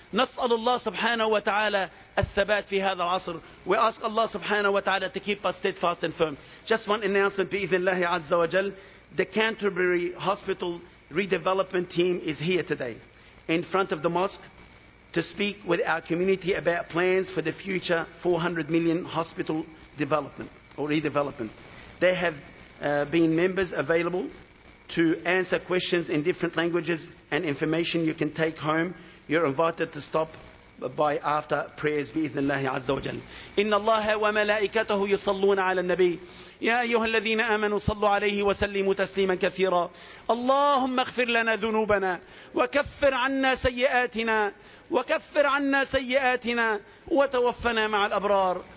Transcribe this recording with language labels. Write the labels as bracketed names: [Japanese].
[Arabic] نَسْأَلُ اللَّهِ سُبْحَانَهُ وَتَعَالَى الثَّبَاتِ فِي هَذَا الْعَصْرِ. [English] We ask Allah subhanahu wa ta'ala to keep us steadfast and firm. Just one announcement, [Arabic] بِإِذْنِ اللَّهِ عَزَّ وَجَلْ. [English] The Canterbury Hospital Redevelopment Team is here today in front of the mosque to speak with our community about plans for the future 400 million hospital development or redevelopment. They have been members available to answer questions in different languages and information you can take home. You're invited to stop by after prayers [Arabic] بإذن الله عز وجل. إن الله وملائكته يصلون على النبي يا أيها الذين آمنوا صلوا عليه وسلموا تسليما كثيرا. اللهم اغفر لنا ذنوبنا وكفر عنا سيئاتنا وتوفنا مع الأبرار.